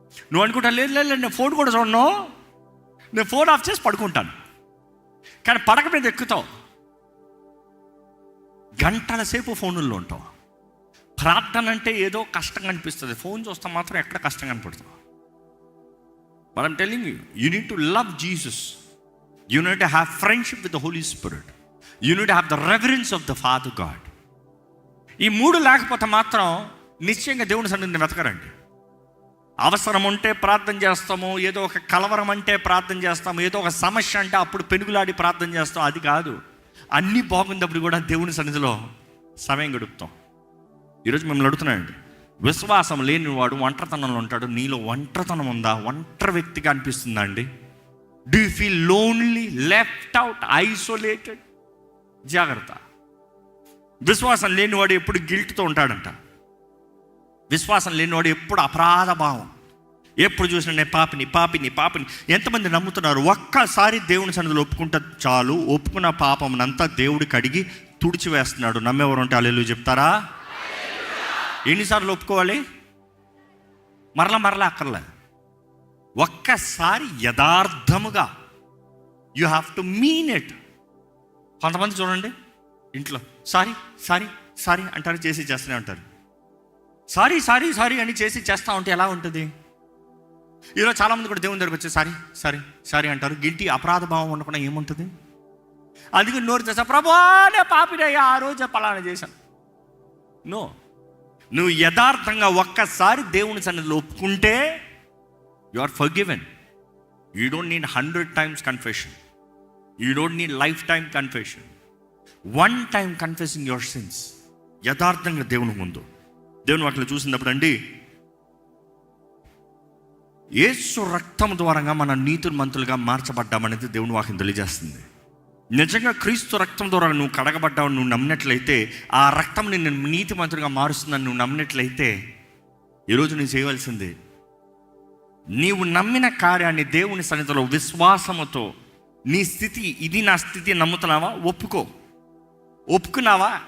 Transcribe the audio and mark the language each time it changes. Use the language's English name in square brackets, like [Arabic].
[Telugu] నువ్వు అనుకుంటా, లేదు నేను ఫోన్ కూడా చూడను, నేను ఫోన్ ఆఫ్ చేసి పడుకుంటాను. కానీ పడక మీద ఎక్కుతావు, గంటల సేపు ఫోనుల్లో ఉంటావు. ప్రార్థన అంటే ఏదో కష్టంగా అనిపిస్తుంది, ఫోన్ చూస్తే మాత్రం ఎక్కడ కష్టంగా అనిపడుతుంది. [English] But I'm telling you, you need to love Jesus. You need to have friendship with the Holy Spirit. You need to have the reverence of the Father God. [Telugu] ఈ మూడు లేకపోతే మాత్రం నిశ్చయంగా దేవుని సన్నిధిని వెతకరండి. అవసరం ఉంటే ప్రార్థన చేస్తాము, ఏదో ఒక కలవరం అంటే ప్రార్థన చేస్తాము, ఏదో ఒక సమస్య అంటే అప్పుడు పెనుగులాడి ప్రార్థన చేస్తాం. అది కాదు, అన్నీ బాగున్నప్పుడు కూడా దేవుని సన్నిధిలో సమయం గడుపుతాం. ఈరోజు మిమ్మల్ని అడుగుతున్నానండి, విశ్వాసం లేని వాడు ఒంటరితనంలో ఉంటాడు. నీలో ఒంటరితనం ఉందా? ఒంటరి వ్యక్తిగా అనిపిస్తుందా అండి? [English] Do you feel lonely, left out, isolated? [Telugu] జాగ్రత్త. విశ్వాసం లేనివాడు ఎప్పుడు గిల్ట్తో ఉంటాడంట. విశ్వాసం లేనివాడు ఎప్పుడు అపరాధ భావం, ఎప్పుడు చూసినా నేను పాపిని. ఎంతమంది నమ్ముతున్నారు? ఒక్కసారి దేవుని సన్నిధిలో ఒప్పుకుంటే చాలు, ఒప్పుకున్న పాపంనంతా దేవుడు కడిగి తుడిచివేస్తున్నాడు. నమ్మేవారు ఉంటే హల్లెలూయా చెప్తారా? ఎన్నిసార్లు ఒప్పుకోవాలి? మరలా అక్కర్లే. ఒక్కసారి యథార్థముగా, [English] You have to mean it. [Telugu] కొంతమంది చూడండి, ఇంట్లో సారీ అంటారు, చేస్తూనే ఉంటారు. సారీ అని చేస్తూ ఉంటే ఎలా ఉంటుంది? ఈరోజు చాలామంది కూడా దేవుని దగ్గరికి వచ్చి సారీ అంటారు. గిల్టీ, అపరాధ భావం ఉండకుండా ఏముంటుంది? అందుకే నోరు చేస్తా, ప్రభువా నేను పాపినయ్యా, ఆ రోజు పలానా చేశాను. నో, నువ్వు యథార్థంగా ఒక్కసారి దేవుని సన్నిధిలో ఒప్పుకుంటే [English] you are forgiven. You don't need 100 times confession. You don't need lifetime confession. One time confessing your sins. [Telugu] యథార్థంగా దేవుని ముందు, దేవుని వాక్యం చూసినప్పుడు అండి, యేసు రక్తం ద్వారా మన నీతిమంతులుగా మార్చబడ్డామనేది దేవుని వాక్యం తెలియజేస్తుంది. నిజంగా క్రీస్తు రక్తం ద్వారా నువ్వు కడగబడ్డావు, నువ్వు నమ్మినట్లయితే, ఆ రక్తం నిన్ను నీతిమంతులుగా మారుస్తుందని నువ్వు నమ్మినట్లయితే, ఈరోజు నువ్వు చేయవలసింది, నీవు నమ్మిన కార్యాన్ని దేవుని సన్నిధిలో విశ్వాసముతో, నీ స్థితి ఇది, నా స్థితి నమ్ముతున్నావా? ఒప్పుకున్నావా?